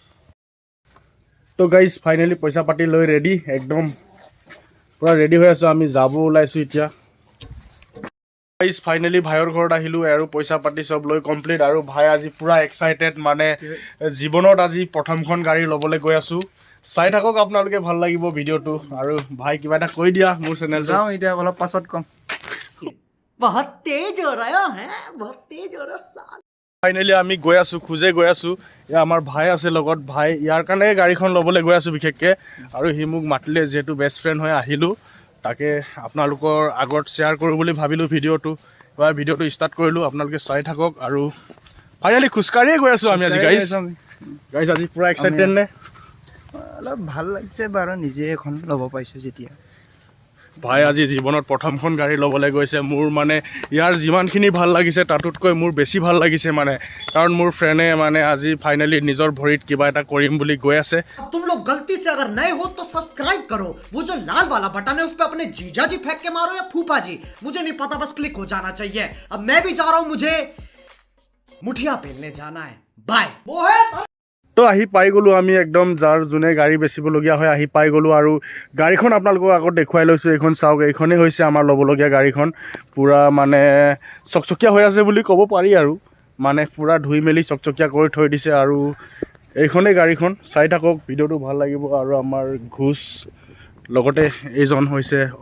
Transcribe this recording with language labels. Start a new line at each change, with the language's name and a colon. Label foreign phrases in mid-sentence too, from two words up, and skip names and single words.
Assamese: তো গাইজ ফাইনেলি পইচা পাতি লৈ ৰেডি একদম পুৰা ৰেডি হৈ আছোঁ আমি যাব ওলাইছোঁ এতিয়া গাইজ ফাইনেলি ভাইৰ ঘৰত আহিলোঁ আৰু পইচা পাতি চব লৈ কমপ্লিট আৰু ভাই আজি পুৰা এক্সাইটেড মানে জীৱনত আজি প্ৰথমখন গাড়ী ল'বলৈ গৈ আছোঁ চাই থাকক আপোনালোকে ভাল লাগিব ভিডিঅ'টো আৰু ভাই কিবা এটা কৈ দিয়া মোৰ চেনেল যাওঁ এতিয়া অলপ পাছত কম
Hindi: बहुत तेज हो रहा है बहुत तेज हो रहा
Assamese: ফাইনেলি আমি গৈ আছোঁ খোজে গৈ আছোঁ এয়া আমাৰ ভাই আছে লগত ভাই ইয়াৰ কাৰণে গাড়ীখন ল'বলৈ গৈ আছোঁ বিশেষকৈ আৰু সি মোক মাতিলে যিহেতু
English: best friend
Assamese: হৈ আহিলোঁ তাকে আপোনালোকৰ আগত শ্বেয়াৰ কৰোঁ বুলি ভাবিলোঁ ভিডিঅ'টো ষ্টাৰ্ট কৰিলোঁ আপোনালোকে চাই থাকক আৰু ফাইনেলি খোজকাঢ়িয়ে গৈ আছোঁ আমি আজি গাইজ আজি পূৰা এক্সাইটেড নে অলপ ভাল লাগিছে বাৰু নিজে এখন ল'ব পাইছোঁ যেতিয়া ভাই আজি জীৱনত প্ৰথমখন গাড়ী ল'বলৈ গৈছে মোৰ মানে ইয়াৰ যিমানখিনি ভাল লাগিছে তাতোতকৈ মোৰ বেছি ভাল লাগিছে মানে কাৰণ মোৰ ফ্ৰেণ্ডে মানে আজি ফাইনেলি নিজৰ ভৰিত কিবা এটা কৰিম বুলি গৈ আছে
Hindi: तुम लोग गलती से अगर नए हो तो सब्सक्राइब करो वो जो लाल वाला बटन है उस पे अपने जीजा जी फेंक के मारो या फूफा जी मुझे नहीं पता बस क्लिक हो जाना चाहिए अब मैं भी जा रहा हूं मुझे मुठिया पेलने जाना है बाय
Assamese: তো আহি পাই গ'লোঁ আমি একদম যাৰ যোনে গাড়ী বেচিবলগীয়া হয় আহি পাই গ'লোঁ আৰু গাড়ীখন আপোনালোকক আগত দেখুৱাই লৈছোঁ এইখন চাওক এইখনেই হৈছে আমাৰ ল'বলগীয়া গাড়ীখন পূৰা মানে চকচকীয়া হৈ আছে বুলি ক'ব পাৰি আৰু মানে পূৰা ধুই মেলি চকচকীয়া কৰি থৈ দিছে আৰু এইখনেই গাড়ীখন চাই থাকক ভিডিঅ'টো ভাল লাগিব আৰু আমাৰ ঘোষ লগতে এইজন হৈছে